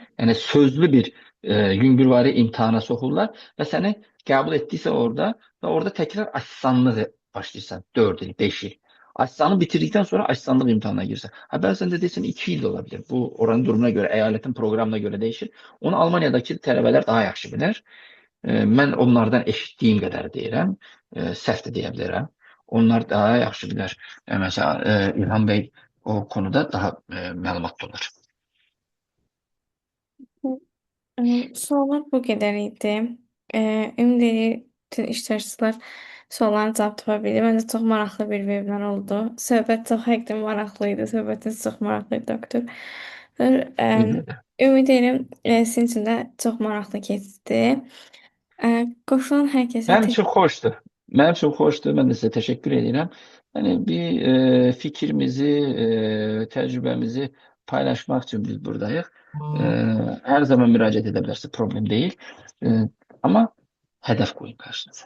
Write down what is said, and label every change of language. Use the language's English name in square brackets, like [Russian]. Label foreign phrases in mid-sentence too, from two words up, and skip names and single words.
[Turkish] Yani sözlü bir gümbürvari imtihana sokulurlar ve seni kabul ettiyse orada tekrar asistanlığı başlayırsan 4 yıl, 5 yıl. Asistanlığı bitirdikten sonra asistanlık imtihanına girsen. Ha bazen de desin 2 yıl da olabilir. Bu oranın durumuna göre, eyaletin programına göre değişir. [Azerbaijani] Onu Almanya'daki tələbələr daha yaxşı bilir. Mən onlardan eşitdiyim qədər deyirəm. Səhv də deyə bilərəm. Onlar daha yaxşı bilər. [Turkish] Mesela İlhan Bey o konuda daha məlumatlı olur. Sorular bu kadar idi. [Azerbaijani] Ümid bütün iştirakçılar sorularını cavab tapa bildi. Məncə çox maraqlı bir webinar oldu. Söhbət çox həqiqətən maraqlı idi. Söhbətiniz çox maraqlı idi, doktor. Eee, Ümid edirəm sizin üçün də çox maraqlı keçdi. Qoşulan hər kəsə [Turkish] Benim için hoştu. Benim için hoştu. Ben de size teşekkür ederim. Hani bir fikrimizi, tecrübemizi paylaşmak için biz buradayız. E, Her zaman müracaat edebilirsiniz. Problem değil. E, Ama hedef koyun karşınıza.